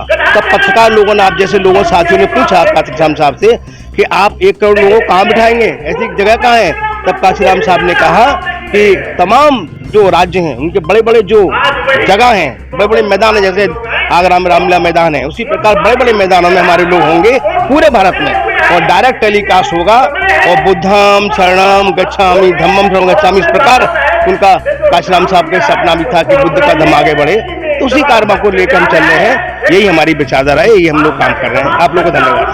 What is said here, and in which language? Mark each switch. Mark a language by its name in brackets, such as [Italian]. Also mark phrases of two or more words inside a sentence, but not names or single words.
[Hindi] तब पत्रकार लोगों ने, आप जैसे लोगों साथियों ने पूछा काशीराम साहब से कि आप 1 करोड़ लोगों को कहाँ बिठाएंगे, ऐसी जगह कहाँ है? तब काशीराम साहब ने कहा कि तमाम जो राज्य हैं उनके बड़े बड़े जो जगह हैं, बड़े बड़े मैदान हैं, जैसे आगरा में रामलीला मैदान है, उसी प्रकार बड़े बड़े मैदानों में हमारे लोग होंगे पूरे भारत में, और [English] direct telecast [Hindi] होगा। [Pali] और बुद्धम शरणम गच्छामि धम्मम शरणम गच्छामि, [Hindi] इस प्रकार उनका काशीराम साहब का सपना भी था कि बुद्ध का धर्म आगे बढ़े। तो उसी कारवा को लेकर हम चल रहे हैं, यही हमारी विचारधारा है, यही हम लोग काम कर रहे हैं। आप लोगों को धन्यवाद।